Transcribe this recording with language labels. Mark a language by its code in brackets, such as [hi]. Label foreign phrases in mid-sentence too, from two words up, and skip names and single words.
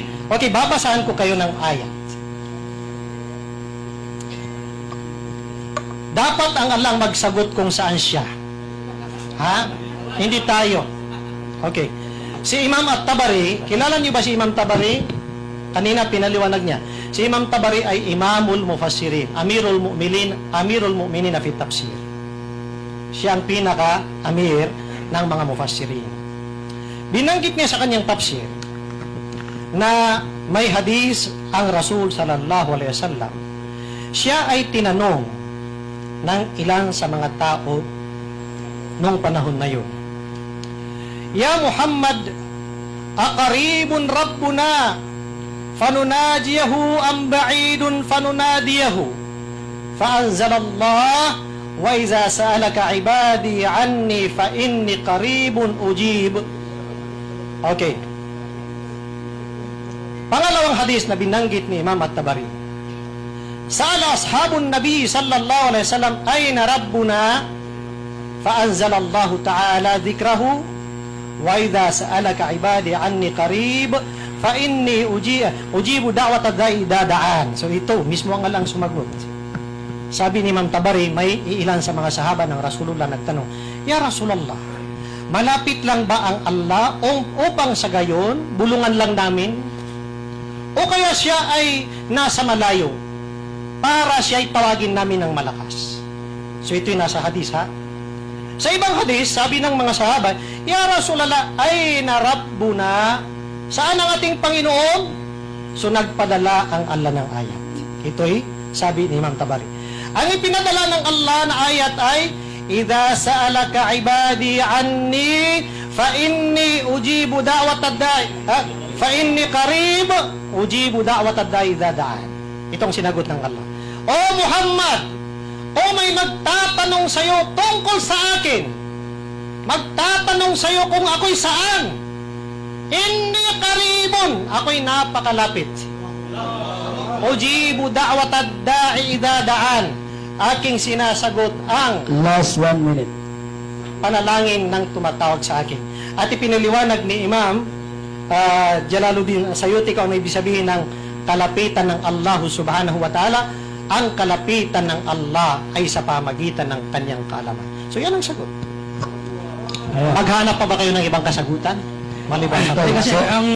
[tl] Okay, babasahan ko kayo ng ayat. Dapat ang Allah ang magsagot kung saan siya. Ha? Hindi tayo. Okay. Si Imam At-Tabari, kilala niyo ba si Imam Tabari? Kanina pinaliwanag niya. Si Imam Tabari ay [ar] إمام المفسرين، أمير المؤمنين [tl] na [ar] في تفسير. [tl] Siya ang pinaka-amir ng mga mufassirin. Binanggit niya sa kanyang tafsir na may hadis ang Rasul [ar] صلى الله عليه وسلم. [tl] Siya ay tinanong ng ilan sa mga tao noong panahon na yun. [ar] يا محمد، أقريب ربنا فنناجيه أم بعيد فنناديه. فأنزل الله، وإذا سألك عبادي عني فإني قريب أجيب. [tl] Okay. Pangalawang hadis na binanggit ni Imam At-Tabari. [ar] سأل أصحاب النبي صلى الله عليه وسلم أين ربنا فأنزل الله تعالى ذكره وإذا سألك عبادي عني قريب فإني أجيب دعوة الداع إذا دعان. [tl] So ito mismo ang Allah sumagot. Sabi ni Imam Tabari, may ilan sa mga sahaba ng Rasulullah nagtanong, [ar] يا رسول الله, [tl] malapit lang ba ang Allah upang sa gayon bulungan lang namin? O kaya siya ay nasa malayo para siya ay tawagin namin ng malakas? So ito yung nasa hadis, ha? Sa ibang hadis, sabi ng mga sahaba, [ar] يا رسول الله, أين ربنا, [tl] saan ang ating Panginoon? So nagpadala ang Allah ng ayat. Ito'y sabi ni Imam Tabari. Ang ipinadala ng Allah na ayat ay, [ar] إذا سألك عبادي عني، فإني أجيب دعوة الداع، فإني قريب، أجيب دعوة الداع إذا دعان. [tl] Itong sinagot ng Allah. O Muhammad, o may magtatanong sa'yo tungkol sa akin, magtatanong sa'yo kung ako'y saan, hindi karibon, ako'y napakalapit. [ar] أجيب دعوة الداع إذا دعان, [tl] aking sinasagot ang [en] Last 1 minute. [tl] panalangin ng tumatawag sa akin. At ipinaliwanag ni Imam Jalaluddin Sayuti kung ano ibig sabihin ng kalapitan ng Allah [ar] سبحانه وتعالى. [tl] Ang kalapitan ng Allah ay sa pamagitan ng kanyang kaalaman. So yan ang sagot. Ayan. Maghanap pa ba kayo ng ibang kasagutan? Maliban sa Ay, Kasi ang